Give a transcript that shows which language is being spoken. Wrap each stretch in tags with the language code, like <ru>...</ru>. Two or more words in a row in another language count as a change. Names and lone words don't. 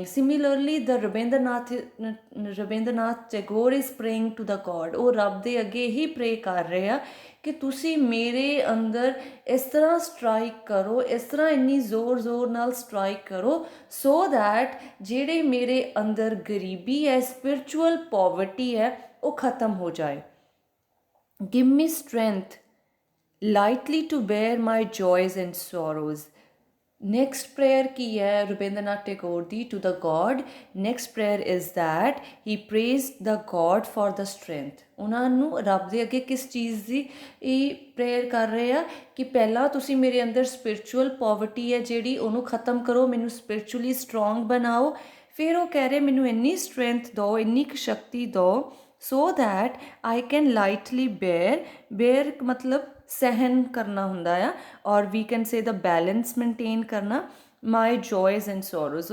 <en>similarly the Rabindranath Tagore is praying to the God</en> <pa>ਉਹ ਰੱਬ ਦੇ ਅੱਗੇ ਹੀ ਪ੍ਰੇ ਕਰ ਰਹੇ ਆ ਕਿ ਤੁਸੀਂ ਮੇਰੇ ਅੰਦਰ ਇਸ ਤਰ੍ਹਾਂ ਸਟ੍ਰਾਈਕ ਕਰੋ ਇਸ ਤਰ੍ਹਾਂ ਇੰਨੀ ਜ਼ੋਰ ਨਾਲ ਸਟ੍ਰਾਈਕ ਕਰੋ</pa> <en>so that</en> <pa>ਜਿਹੜੇ ਮੇਰੇ ਅੰਦਰ ਗਰੀਬੀ ਹੈ</pa> <en>spiritual poverty</en> <pa>ਹੈ ਉਹ ਖਤਮ ਹੋ ਜਾਏ</pa> <en>Give me strength lightly to bear my joys and sorrows. Next prayer</en> <pa>ਕੀ ਹੈ</pa> <en>ਰਵਿੰਦਰਨਾਥ ਟੈਗੋਰ ਦੀ to the God? Next prayer is that he praised the God for the strength.</en> <pa>ਉਹਨਾਂ ਨੂੰ ਰੱਬ ਦੇ ਅੱਗੇ ਕਿਸ ਚੀਜ਼ ਦੀ ਇਹ ਪ੍ਰੇਅਰ ਕਰ ਰਹੇ ਆ ਕਿ ਪਹਿਲਾਂ ਤੁਸੀਂ ਮੇਰੇ ਅੰਦਰ</pa> <en>spiritual poverty</en> <pa>ਹੈ ਜਿਹੜੀ ਉਹਨੂੰ ਖ਼ਤਮ ਕਰੋ, ਮੈਨੂੰ</pa> <en>spiritually strong</en> <pa>ਬਣਾਓ। ਫਿਰ ਉਹ ਕਹਿ ਰਹੇ ਮੈਨੂੰ ਇੰਨੀ ਸਟਰੈਂਥ ਦਿਓ, ਇੰਨੀ ਕੁ ਸ਼ਕਤੀ ਦਿਓ</pa> <en>so that I can lightly bear</en> <pa>ਮਤਲਬ ਸਹਿਨ ਕਰਨਾ ਹੁੰਦਾ ਆ, ਔਰ</pa> <en>we can say</en> <pa>ਦਾ</pa> <en>balance maintain</en> <pa>ਕਰਨਾ</pa> <en>my joys and sorrows.</en>